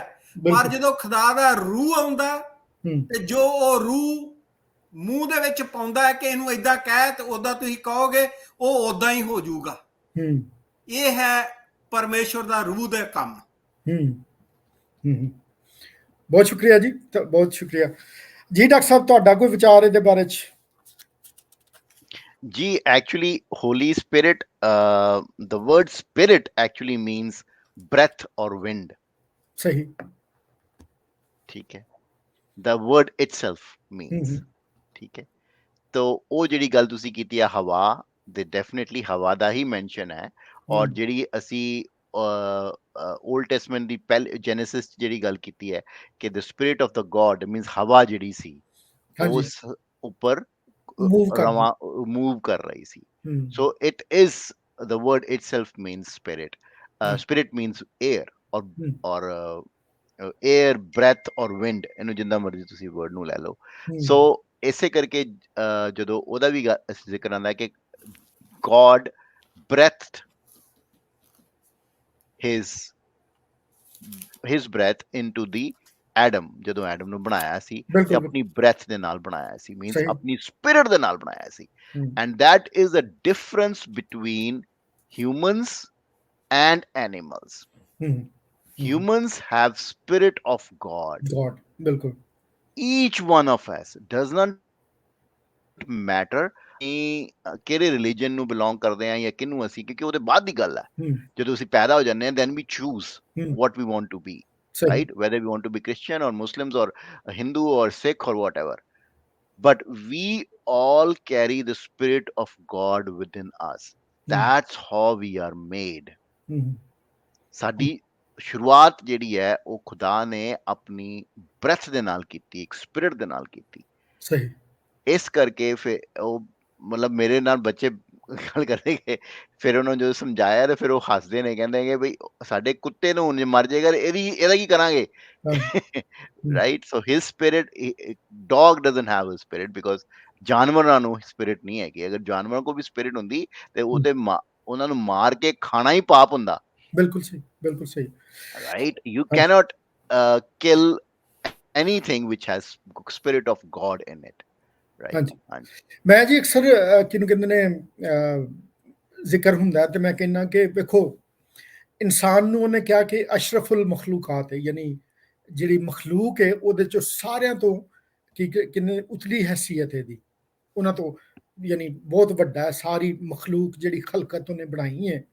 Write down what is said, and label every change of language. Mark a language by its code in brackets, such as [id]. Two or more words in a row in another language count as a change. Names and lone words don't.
[pa] ਪਰ ਜਦੋਂ ਖੁਦਾ ਦਾ ਰੂਹ ਆਉਂਦਾ ਤੇ ਜੋ ਉਹ ਰੂਹ ਮੂੰਹ ਦੇ ਵਿੱਚ ਪਾਉਂਦਾ ਹੈ ਕਿ ਇਹਨੂੰ ਏਦਾਂ ਕਹਿ, ਤੇ ਓਦਾਂ ਤੁਸੀਂ ਕਹੋਗੇ, ਉਹ ਓਦਾਂ ਹੀ ਹੋ ਜਾਊਗਾ। ਇਹ ਹੈ ਪਰਮੇਸ਼ਵਰ ਦਾ ਰੂਹ ਦਾ ਕੰਮ। ਬਹੁਤ ਸ਼ੁਕਰੀਆ ਜੀ, ਬਹੁਤ ਸ਼ੁਕਰੀਆ ਜੀ। ਡਾਕਟਰ ਸਾਹਿਬ ਤੁਹਾਡਾ ਕੋਈ ਵਿਚਾਰ ਇਹਦੇ ਬਾਰੇ ਚ? [en] ਜੀ actually Holy Spirit, the word spirit actually means breath or wind. [pa] ਸਹੀ। ਠੀਕ ਹੈ, [en] the word itself means, [pa] ਠੀਕ ਹੈ। ਤੋ ਉਹ ਜਿਹੜੀ ਗੱਲ ਤੁਸੀਂ ਕੀਤੀ ਆ ਹਵਾ ਦੇ, ਡੈਫੀਨਿਟਲੀ ਹਵਾ ਦਾ ਹੀ ਮੈਂਸ਼ਨ ਹੈ। ਔਰ ਜਿਹੜੀ ਅਸੀਂ ਓਲਡ ਟੈਸਟਮੈਂਟ ਦੀ ਪਹਿਲੇ ਜੈਨੇਸਿਸ ਜਿਹੜੀ ਗੱਲ ਕੀਤੀ ਹੈ ਕਿ [en] the spirit of the God means [pa] ਹਵਾ ਜਿਹੜੀ ਸੀ ਉਸ ਉੱਪਰ ਮੂਵ ਕਰ ਰਹੀ ਸੀ। [en] so it is, the word itself means spirit. Spirit means air or air, breath or wind, [pa] ਇਹਨੂੰ ਜਿੰਦਾ ਮਰਜ਼ੀ ਤੁਸੀਂ ਵਰਡ ਨੂੰ ਲੈ ਲਓ। ਸੋ ਇਸੇ ਕਰਕੇ ਜਦੋਂ ਉਹਦਾ ਵੀ ਜ਼ਿਕਰ ਆਉਂਦਾ ਕਿ [en] God breathed his breath into the Adam, [pa] ਜਦੋਂ ਐਡਮ ਨੂੰ ਬਣਾਇਆ ਸੀ ਤੇ ਆਪਣੀ ਬ੍ਰੈਥ ਦੇ ਨਾਲ ਬਣਾਇਆ ਸੀ, ਮੀਨਸ ਆਪਣੀ ਸਪਿਰਿਟ ਦੇ ਨਾਲ ਬਣਾਇਆ ਸੀ। [en] and that is the difference between humans and animals. Humans have spirit of God. [pa] ਬਿਲਕੁਲ। [en] Each one of us does not matter [pa] ਕਿਹੜੇ ਰਿਲੀਜਨ ਨੂੰ ਬਿਲੋਂਗ ਕਰਦੇ ਆ ਜਾਂ ਕਿਹਨੂੰ ਅਸੀਂ, ਕਿਉਂਕਿ ਉਹਦੇ ਬਾਅਦ ਦੀ ਗੱਲ ਹੈ। ਜਦੋਂ ਅਸੀਂ ਪੈਦਾ ਹੋ ਜਾਂਦੇ ਹਾਂ, [en] then we choose what we want to be, right? Whether we want to be Christian or Muslims or Hindu or Sikh or whatever. But we all carry the spirit of God within us. That's how we are made. [pa] ਸਾਡੀ ਸ਼ੁਰੂਆਤ ਜਿਹੜੀ ਹੈ ਉਹ ਖੁਦਾ ਨੇ ਆਪਣੀ ਬ੍ਰੈਥ ਦੇ ਨਾਲ ਕੀਤੀ, ਇੱਕ ਸਪਿਰਿਟ ਦੇ ਨਾਲ ਕੀਤੀ। ਸਹੀ। ਇਸ ਕਰਕੇ ਫਿਰ ਉਹ ਮਤਲਬ ਮੇਰੇ ਨਾਲ ਬੱਚੇ ਗੱਲ ਕਰਨਗੇ, ਫਿਰ ਉਹਨਾਂ ਨੂੰ ਜਦੋਂ ਸਮਝਾਇਆ ਤੇ ਫਿਰ ਉਹ ਹੱਸਦੇ ਨੇ, ਕਹਿੰਦੇ ਕਿ ਬਈ ਸਾਡੇ ਕੁੱਤੇ ਨੂੰ ਹੁਣ ਮਰ ਜਾਏਗਾ, ਇਹਦਾ ਕੀ ਕਰਾਂਗੇ? ਰਾਈਟ। [en] so his spirit, dog doesn't have a spirit because [pa] ਜਾਨਵਰਾਂ ਨੂੰ ਸਪਿਰਿਟ ਨਹੀਂ ਹੈਗੀ। ਅਗਰ ਜਾਨਵਰਾਂ ਕੋਲ ਵੀ ਸਪਿਰਿਟ ਹੁੰਦੀ ਤੇ ਉਹਦੇ ਉਹਨਾਂ ਨੂੰ ਮਾਰ ਕੇ ਖਾਣਾ ਹੀ ਪਾਪ ਹੁੰਦਾ। ਬਿਲਕੁਲ ਸਹੀ, ਬਿਲਕੁਲ ਸਹੀ। ਰਾਈਟ। [en] You cannot kill anything which has spirit of God in it. [pa] ਹਾਂਜੀ। ਮੈਂ ਜੀ ਅਕਸਰ ਕਿਹਨੂੰ ਕਹਿੰਦੇ ਨੇ ਜ਼ਿਕਰ ਹੁੰਦਾ ਤੇ ਮੈਂ ਕਹਿੰਦਾ ਕਿ ਵੇਖੋ ਇਨਸਾਨ ਨੂੰ ਉਹਨੇ ਕਿਹਾ ਕਿ [ar] أشرف المخلوقات [pa] ਹੈ, ਯਾਨੀ ਜਿਹੜੀ ਮਖਲੂਕ ਹੈ ਉਹਦੇ ਚੋਂ ਸਾਰਿਆਂ ਤੋਂ ਕਿੰਨੇ ਉਤਲੀ ਹੈਸੀਅਤ ਹੈ ਇਹਦੀ, ਉਹਨਾਂ ਤੋਂ ਯਾਨੀ ਬਹੁਤ ਵੱਡਾ ਹੈ ਸਾਰੀ ਮਖਲੂਕ ਜਿਹੜੀ ਖਲਕਤ ਉਹਨੇ ਬਣਾਈ ਹੈ।